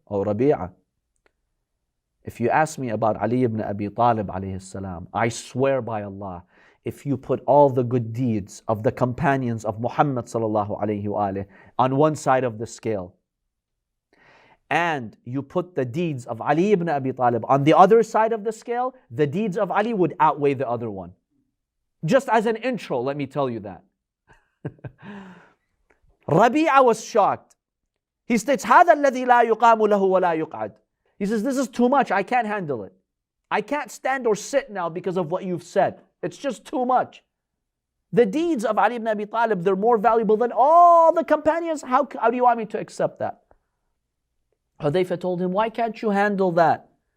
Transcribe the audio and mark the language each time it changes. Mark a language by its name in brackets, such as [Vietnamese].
[English] Oh, Rabi'a, if you ask me about Ali ibn Abi Talib alayhi salam, I swear by Allah, if you put all the good deeds of the companions of Muhammad sallallahu alayhi wa on one side of the scale, and you put the deeds of Ali ibn Abi Talib on the other side of the scale, the deeds of Ali would outweigh the other one. Just as an intro, let me tell you that. Rabi'a was shocked. He states, [Arabic] هذا الذي لا يقام له ولا يقعد. [English] He says, this is too much, I can't handle it. I can't stand or sit now because of what you've said. It's just too much. The deeds of Ali ibn Abi Talib, they're more valuable than all the companions. How do you want me to accept that? Hudhayfa told him, why can't you handle that?